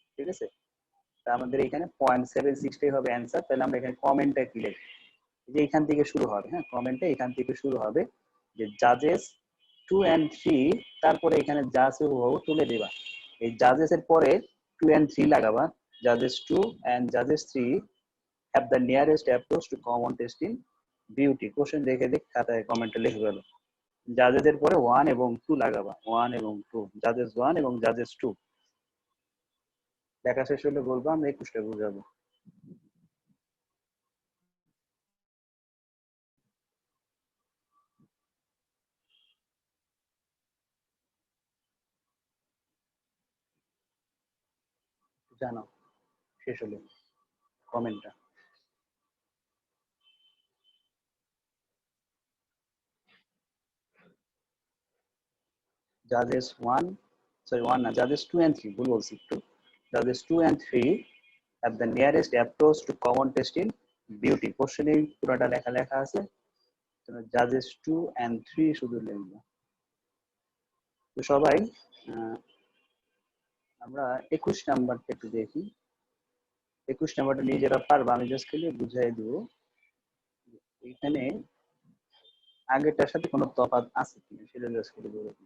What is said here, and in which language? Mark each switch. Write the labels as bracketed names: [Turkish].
[Bangla] ঠিক আছে, তা আমাদের এখানে 0.76 হবে অ্যান্সার। তাহলে আমরা এখানে কমেন্টটা কি লিখব, যে এখান থেকে শুরু হবে। হ্যাঁ, কমেন্টটা এখান থেকে শুরু হবে যে জাজেস 2 and 3, তারপরে এখানে যা আছে ও তুলে দেবা, এই জাজেস এর পরে 2 and 3 লাগাবা। [English] জাজেস 2 and জাজেস 3 have the nearest approach to common test in beauty। [Bangla] Question দেখে খাতায় কমেন্টে লিখে ফেলো। জাজেসের পরে 1 এবং 2 লাগাবা, 1 এবং 2, জাজেস 1 এবং জাজেস 2। লেখা শেষ হলে বলবো, আমরা 21টা বুঝাবো। জানাও শেষ হলে কমেন্টটা। জাজেস 1, সরি 1 না, জাজেস 2 and 3, ভুল বলছি একটু। [English] জাজেস 2 and 3 have the nearest approach to common test in beauty। [Bangla] কোশ্চেনে পুরোটা লেখা আছে, জাজেস 2 and 3 শুধু লিখবো। তো সবাই আমরা 21 নাম্বারটা একটু দেখি। 21 নাম্বারটা নিজেরা পারবা, আমি জাস্ট খালি বুঝাই দিব। এখানে আগেরটার সাথে কোনো তফাৎ আছে কিনা সেটা জাস্ট খালি বলবো।